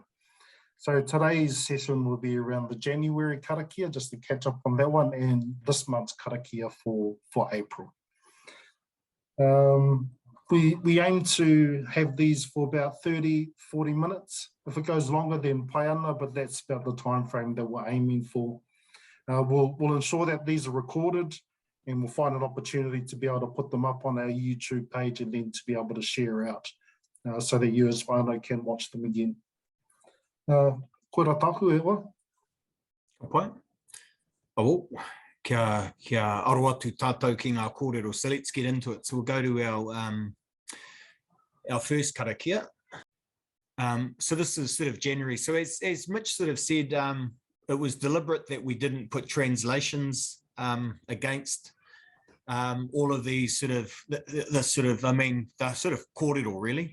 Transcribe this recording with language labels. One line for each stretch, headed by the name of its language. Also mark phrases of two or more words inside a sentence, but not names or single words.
English: So today's session will be around the January karakia, just to catch up on that one, and this month's karakia for April. We aim to have these for about 30-40 minutes. If it goes longer, then
Māori: pai ana,
English: but that's about the time frame that we're aiming for. We'll ensure that these are recorded, and we'll find an opportunity to be able to put them up on our YouTube page and then to be able to share out so that you as whānau can watch them again.
Māori: Koera taku e wa? Pai. Kia aro atu tātou ki ngā kōrero.
English: So let's get into it. So we'll go to our first karakia. So this is January. So as Mitch said, it was deliberate that we didn't put translations against all of these they're kōrero really.